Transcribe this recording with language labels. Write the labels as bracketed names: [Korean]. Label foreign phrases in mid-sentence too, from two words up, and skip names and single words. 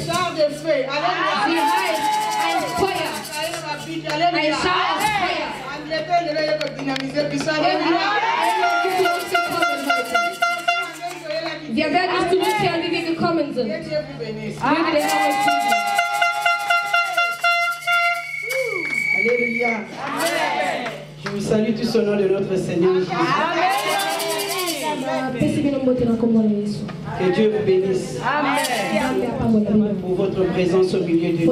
[German] Sie heißt ein Feuer. Ein Schar aus Feuer. Wir werden nicht zurückkehren, wie wir gekommen sind. Möge der Herr euch segnen. [French] Alléluia. Je vous salue tous au nom de notre Seigneur Jésus. Que Dieu vous bénisse. Pour votre présence au milieu de nous.